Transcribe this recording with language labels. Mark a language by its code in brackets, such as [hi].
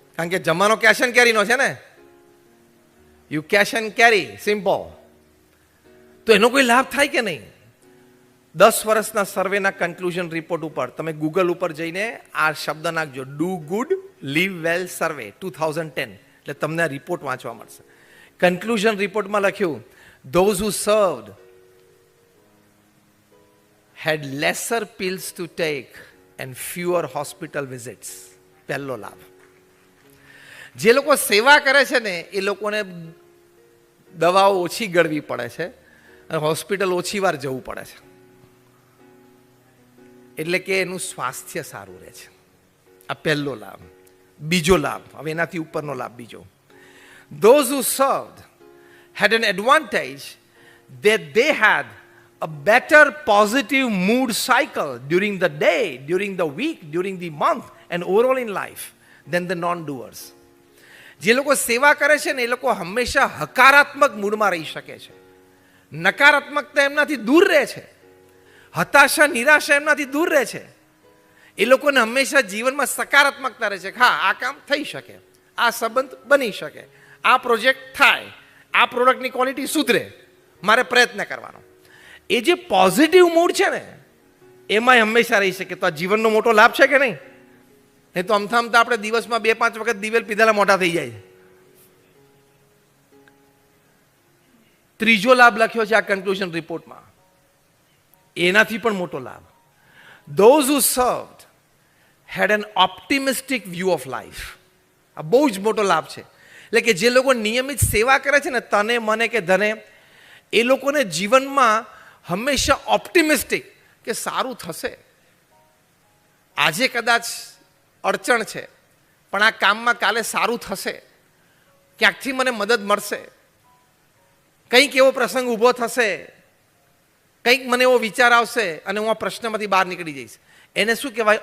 [gu] કારણ કે જમાનો કેશ એન્ડ કેરીનો છે ને, you cache and carry, simple. તો એનો કોઈ લાભ થાય કે નહીં? 10 વર્ષના સર્વેના કન્ક્લુઝન રિપોર્ટ ઉપર તમે ગૂગલ ઉપર જઈને આ શબ્દ નાખજો, ડુ ગુડ લીવ વેલ સર્વે 2010, એટલે તમને આ રિપોર્ટ વાંચવા મળશે. કન્ક્લુઝન રિપોર્ટમાં લખ્યું, [en] those who served had lesser pills to take and fewer hospital visits. [gu] પહેલો લાભ. જે લોકો સેવા કરે છે ને એ લોકોને દવાઓ ઓછી ગળવી પડે છે અને હોસ્પિટલ ઓછી વાર જવું પડે છે. એટલે કે એનું સ્વાસ્થ્ય સારું રહે છે. આ પહેલો લાભ. બીજો લાભ, હવે એનાથી ઉપરનો લાભ બીજો. [en] Those who served had an advantage that they had a better positive mood cycle during the day, during the week, during the month and overall in life than the non-doers. [gu] જે લોકો સેવા કરે છે ને એ લોકો હંમેશા હકારાત્મક મૂડમાં રહી શકે છે. નકારાત્મકતા એમનાથી દૂર રહે છે. હતાશા, નિરાશા એમનાથી દૂર રહે છે. એ લોકોને હંમેશા જીવનમાં સકારાત્મકતા રહે છે. હા, આ કામ થઈ શકે, આ સંબંધ બની શકે, આ પ્રોજેક્ટ થાય, આ પ્રોડક્ટની ક્વોલિટી સુધરે, મારે પ્રયત્ન કરવાનો. એ જે પોઝિટિવ મૂડ છે ને એમાં હંમેશા રહી શકે. તો આ જીવનનો મોટો લાભ છે કે નહીં? નહીં તો અમથા અમથા આપણે દિવસમાં 2-5 વખત દિવેલ પીધેલા મોટા થઈ જાય. ત્રીજો લાભ લખ્યો છે આ કન્ક્લુઝન રિપોર્ટમાં, એનાથી પણ મોટો લાભ. [en] Those who served had an optimistic view of life. [gu] આ બહુ જ મોટો લાભ છે. એટલે કે જે લોકો નિયમિત સેવા કરે છે ને, તને મને કે ધને, એ લોકોને જીવનમાં હંમેશા ઓપ્ટિમિસ્ટિક કે સારું થશે. આજે કદાચ અડચણ છે, પણ આ કામમાં કાલે સારું થશે, ક્યાંકથી મને મદદ મળશે, કંઈક એવો પ્રસંગ ઊભો થશે, કંઈક મને એવો વિચાર આવશે અને હું આ પ્રશ્નમાંથી બહાર નીકળી જઈશ. એને શું કહેવાય?